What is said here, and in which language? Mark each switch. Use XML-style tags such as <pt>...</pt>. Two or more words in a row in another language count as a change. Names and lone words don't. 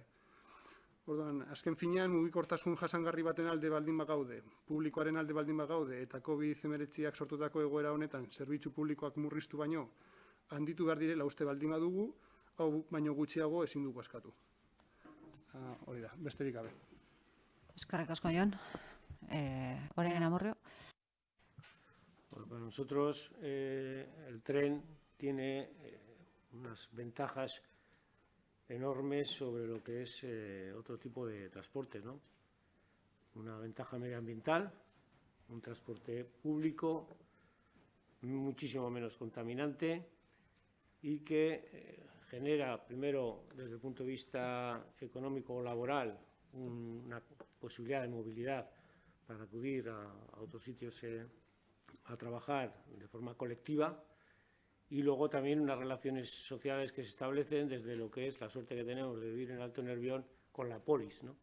<eu>Orduan, azken finean, mugikortasun jasangarri baten alde baldin bagaude, publikoaren alde baldin bagaude, eta COVID-19ak sortutako egoera honetan, zerbitzu publikoak murriztu baino, handitu behar direla uste baldin badugu, hau baino gutxiago ezin dugu askatu. Hori da, besterik gabe. Eskerrik asko, Jon. Orain Amurrio.</eu> <es>Bueno, para nosotros el tren tiene unas ventajas enormes sobre lo que es otro tipo de transporte, ¿no? Una ventaja medioambiental, un transporte público muchísimo menos contaminante y que genera, primero, desde el punto de vista económico o laboral, una posibilidad de movilidad para acudir a otros sitios a trabajar de forma colectiva, y luego también unas relaciones sociales que se establecen desde lo que es la suerte que tenemos de vivir en Alto Nervión con la polis, ¿no?</es>